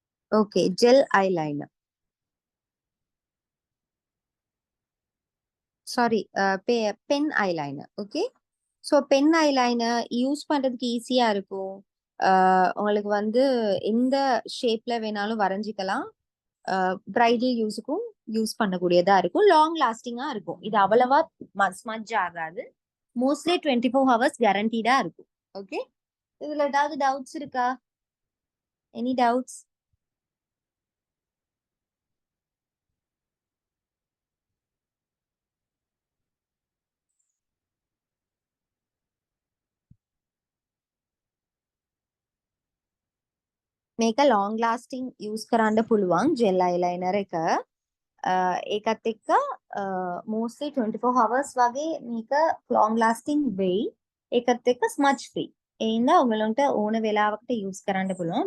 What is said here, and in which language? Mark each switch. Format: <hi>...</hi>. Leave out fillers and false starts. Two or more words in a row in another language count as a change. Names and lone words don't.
<en>Okay, gel eyeliner. Sorry, pen eyeliner. Okay. so pen eyeliner use</en> <ta>பண்றதுக்கு ஈஸியா இருக்கும். உங்களுக்கு வந்து எந்த ஷேப்ல வேணாலும் வரைஞ்சிக்கலாம். பிரைடல் யூஸுக்கும் யூஸ் பண்ணக்கூடியதா இருக்கும்.</ta> <en>long lasting</en> <ta>இருக்கும். இது அவ்வளவா ஸ்மஜ் ஆகாது.</ta> <en>mostly 24 hours guaranteed</en> <ta>இருக்கும். ஓகே, இதுல ஏதாவது டவுட்ஸ் இருக்கா?</ta> <en>any doubts?</en> <si>මේක</si> <en>long lasting</en> <si>use කරන්න පුළුවන්</si> <en>gel eyeliner</en> <si>එක. ඒකත් එක්ක</si> <en>mostly 24 hours</en> <si>වගේ මේක</si> <en>long lasting</en> <si>වෙයි. ඒකත් එක්ක</si> <en>smudge free.</en> <si>ඒ හින්දා ඔයගලන්ට ඕන වෙලාවකට use කරන්න පුළුවන්.</si>